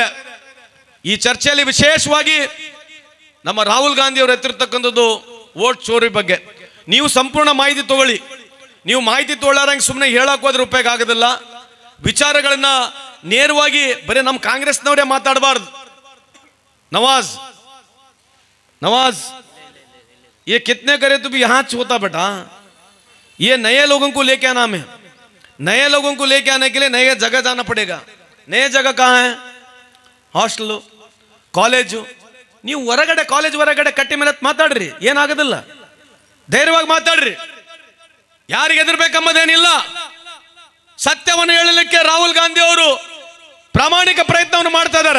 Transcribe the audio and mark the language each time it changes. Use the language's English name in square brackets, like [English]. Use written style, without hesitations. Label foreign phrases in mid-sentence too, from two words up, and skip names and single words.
[Kannada] ಈ ಚರ್ಚೆಯಲ್ಲಿ ವಿಶೇಷವಾಗಿ ನಮ್ಮ ರಾಹುಲ್ ಗಾಂಧಿ ಅವರು ಎತ್ತಿರ್ತಕ್ಕಂಥದ್ದು ವೋಟ್ ಚೋರಿ ಬಗ್ಗೆ. ನೀವು ಸಂಪೂರ್ಣ ಮಾಹಿತಿ ತಗೊಳ್ಳಿ. ನೀವು ಮಾಹಿತಿ ತಗೊಳ್ಳಾರಂಗೆ ಸುಮ್ಮನೆ ಹೇಳಕ್ ಹೋದ್ರೆ ಉಪಯೋಗ ಆಗೋದಿಲ್ಲ. ವಿಚಾರಗಳನ್ನ ನೇರವಾಗಿ ಬರೀ ನಮ್ಮ ಕಾಂಗ್ರೆಸ್ನವರೇ ಮಾತಾಡಬಾರ್ದು. [Hindi] नवाज ये कितने करे तो भी यहाँ होता बेटा. ये नए लोगों को लेके आना है. नए लोगों को लेके आने के लिए नए जगह जाना पड़ेगा. नए जगह कहाँ है? [Kannada] ಹಾಸ್ಟೆಲ್, ಕಾಲೇಜು. ನೀವು ಹೊರಗಡೆ ಕಾಲೇಜ್ ಹೊರಗಡೆ ಕಟ್ಟಿ ಮೇಲೆ ಮಾತಾಡ್ರಿ, ಏನಾಗೋದಿಲ್ಲ. ಧೈರ್ಯವಾಗಿ ಮಾತಾಡ್ರಿ. ಯಾರಿಗೆ ಹೆದರ್ಬೇಕಂಬುದೇನಿಲ್ಲ. ಸತ್ಯವನ್ನು ಹೇಳಲಿಕ್ಕೆ ರಾಹುಲ್ ಗಾಂಧಿ ಅವರು ಪ್ರಾಮಾಣಿಕ ಪ್ರಯತ್ನವನ್ನು ಮಾಡ್ತಾ ಇದ್ದಾರೆ.